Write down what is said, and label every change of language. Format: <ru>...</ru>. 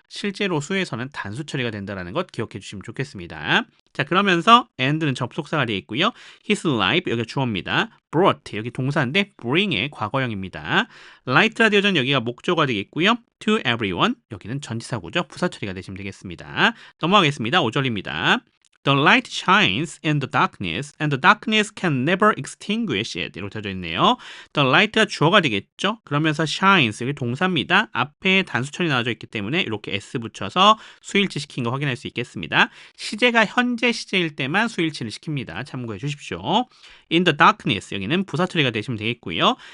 <ko>실제로 수에서는 단수 처리가 된다는 것 기억해 주시면 좋겠습니다. 자, 그러면서 and는 접속사가 되어 있고요.</ko> <en>his life</en> <ko>여기가 주어입니다. brought 여기 동사인데 bring의 과거형입니다. light라 되어진 여기가 목조가 되겠고요.</ko> <en>to everyone</en> <ko>여기는 전치사구죠. 부사 처리가 되시면 되겠습니다. 넘어가겠습니다. 5절입니다.</ko> <en>The light shines in the darkness, and the darkness can never extinguish it.</en> <ko>이렇게 되어져 있네요.</ko> <en>The light</en> <ko>가 주어가 되겠죠? 그러면서 shines, 여기 동사입니다. 앞에 단수천이 나와져 있기 때문에 이렇게 s 붙여서 수일치 시킨 거 확인할 수 있겠습니다. 시제가 현재 시제일 때만 수일치를 시킵니다. 참고해 주십시오.</ko> <en>In the darkness,</en> <ko>여기는 부사 처리가 되시면 되겠고요.</ko>